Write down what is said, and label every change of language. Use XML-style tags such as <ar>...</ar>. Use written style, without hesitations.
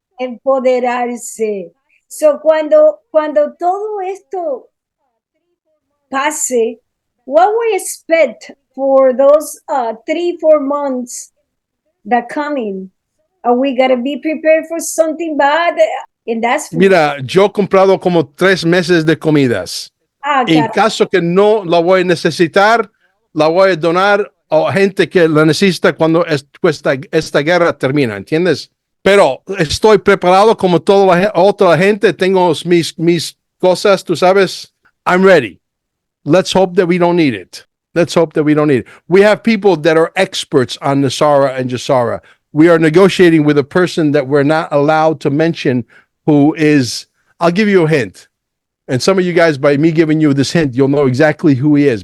<es>Empoderarse.</es> <en>So</en> <es>cuando todo esto pase,</es> <en>what we expect for those 3-4 months that coming? Are we gonna be prepared for something bad? And that's</en> <es>Mira, yo he comprado como 3 meses de comidas. En caso que no la voy a necesitar, la voy a donar a gente que la necesita cuando esta guerra termina, ¿entiendes? Pero estoy preparado como toda la otra gente. Tengo mis cosas, tú sabes.</es> <en>I'm ready. Let's hope that we don't need it. We have people that are experts on NESARA and GESARA. We are negotiating with a person that we're not allowed to mention, who is, I'll give you a hint. And some of you guys, by me giving you this hint, you'll know exactly who he is.</en>